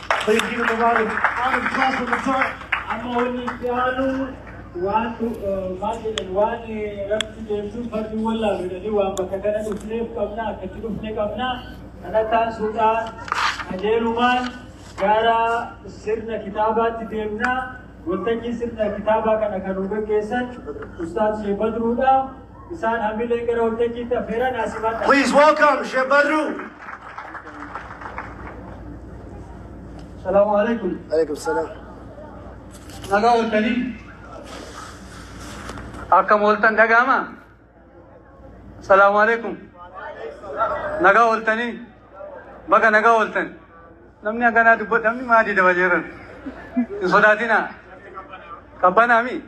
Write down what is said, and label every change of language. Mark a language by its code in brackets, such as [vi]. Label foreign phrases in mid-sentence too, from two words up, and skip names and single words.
[om] Amma wanni itti waan rabbi deemsuuf fardi wallaalu jedhanii waan bakka kana dhufneef qabna akkatti dhufne qabna. Alataan Suudaan qajeelumaan gara sirna kitaabaatti deemnaa. Waltajjii sirna kitaabaa kana kan nu gaggeessan Ustaaz Sheikh Badruudha. Isaan hamilee gara waltajjiitti affeeran asimaadha. [en] Please welcome Sheikh Badru. [ar] السلام عليكم. عليكم السلام. [om] Nagaa ooltanii. Akkam ooltan dhaga'ama? [ar] السلام عليكم. [om] Nagaa ooltanii. Baga nagaa ooltan. Namni akkanaa dubbatu namni maadii dabaleeran. Hin sodaatinaa. Qabbanaami.